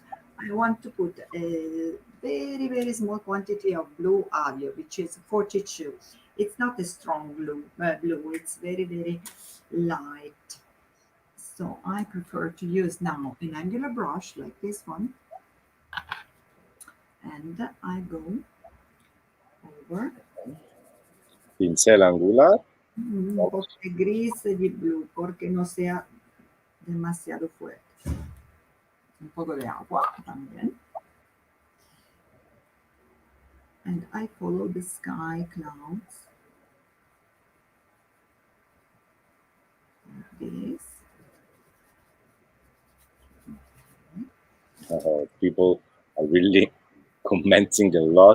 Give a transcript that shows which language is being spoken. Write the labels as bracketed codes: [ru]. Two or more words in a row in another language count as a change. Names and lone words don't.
[en] I want to put a very small quantity of blue avio, which is 42. It's not a strong blue. It's very light. So I prefer to use now an angular brush like this one, and I go over [es] Pincel angular. un poco de gris [it] di blu [es] porque no sea demasiado fuerte. Un poco de agua también. [en] And I follow the sky clouds like this. People are really commenting a lot.